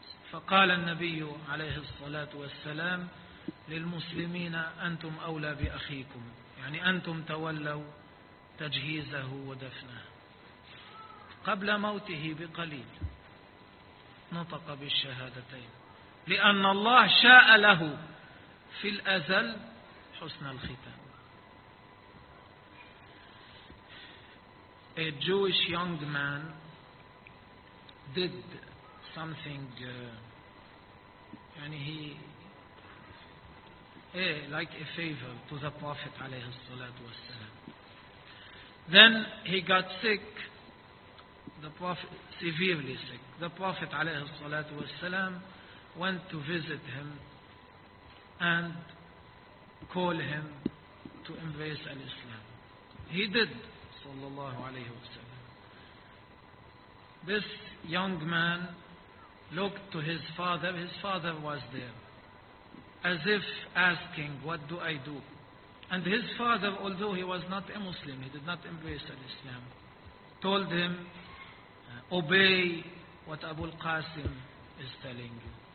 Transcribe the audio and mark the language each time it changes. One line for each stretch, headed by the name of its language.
Arabic: فقال النبي عليه الصلاة والسلام للمسلمين أنتم أولى بأخيكم يعني أنتم تولوا تجهيزه ودفنه قبل موته بقليل نطق بالشهادتين لأن الله شاء له في الأزل حسن الختام.
English: A Jewish young man did something يعني like a favor to the Prophet
Arabic: عليه الصلاة والسلام.
English: Then he got sick, the Prophet, severely sick. The Prophet
Arabic: عليه الصلاة والسلام
English: went to visit him and call him to embrace al-Islam. He did,
Arabic: صلى الله عليه وسلم.
English: This young man looked to his father was there, as if asking, what do I do? And his father, although he was not a Muslim, he did not embrace al-Islam, told him, obey what Abu al-Qasim is telling you.